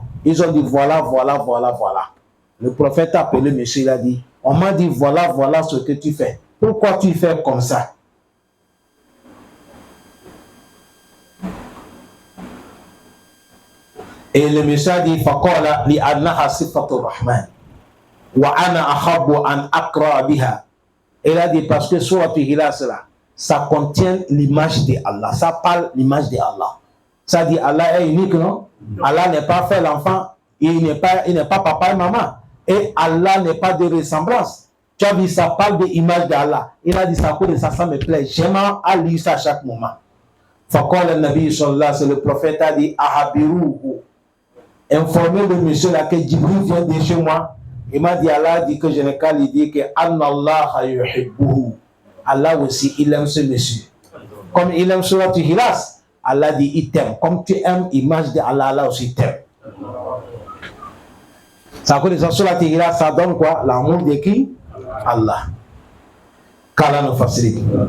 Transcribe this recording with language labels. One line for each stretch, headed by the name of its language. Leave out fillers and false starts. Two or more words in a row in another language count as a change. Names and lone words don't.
French: Ils ont dit, voilà. Le prophète a appelé monsieur, il a dit, on m'a dit, voilà ce que tu fais. Pourquoi tu fais comme ça? Et le monsieur a dit,
Arabic: فقال لي أنها صفة الرحمن وأنا أحب أن أقرأ بها.
French: Il a dit, parce que surat Ikhlas là, ça contient l'image de Allah, ça parle l'image de Allah. Ça dit Allah est unique, non? Allah n'est pas fait l'enfant, il n'est pas papa et maman. Et Allah n'est pas de ressemblance. Tu as vu, ça parle de l'image d'Allah. Il a dit ça pour ça me plaît. J'aime à lire ça à chaque moment.
Arabic: فقال النبي صلى الله عليه وسلم,
French: le prophète a dit ahabiruhu. Informez le monsieur là que Jibril vient de chez moi. Il m'a dit, Allah dit que je n'ai qu'à lui dire que
Arabic: الله يحبه.
French: Allah aussi, il aime ce monsieur. Comme il aime surat Ikhlas, Allah dit, il t'aime. Comme tu aimes l'image de Allah, Allah aussi t'aime. Ça veut dire que surat Ikhlas, ça donne quoi? L'amour de qui? Allah. Qu'Allah nous facilite.